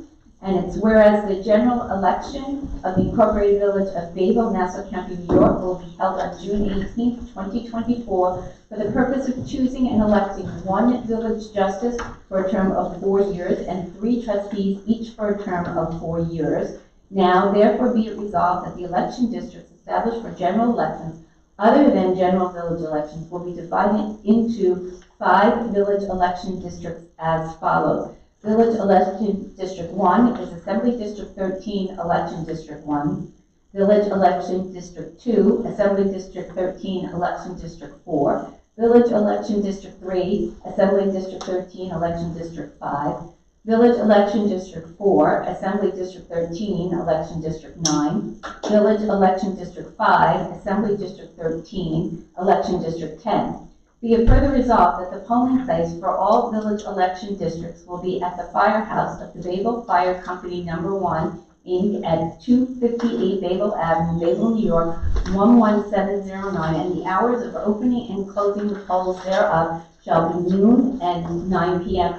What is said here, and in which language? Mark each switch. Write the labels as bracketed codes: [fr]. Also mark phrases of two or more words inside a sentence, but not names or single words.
[en] And it's whereas the general election of the Incorporated Village of Bayville, Nassau County, New York will be held on June 18th, 2024 for the purpose of choosing and electing 1 village justice for a term of 4 years and 3 trustees each for a term of 4 years. Now, therefore, be it resolved that the election districts established for general elections other than general village elections will be divided into 5 village election districts as follows. Village Election District 1 is Assembly District 13, Election District 1. Village Election District 2, Assembly District 13, Election District 4. Village Election District 3, Assembly District 13, Election District 5. Village Election District 4, Assembly District 13, Election District 9. Village Election District 5, Assembly District 13, Election District 10. Be it further resolved that the polling place for all village election districts will be at the firehouse of the Bayville Fire Company No. 1, Inc. at 258 Bayville Avenue, Bayville, New York, 11709, and the hours of opening and closing the polls thereof shall be noon and 9 p.m.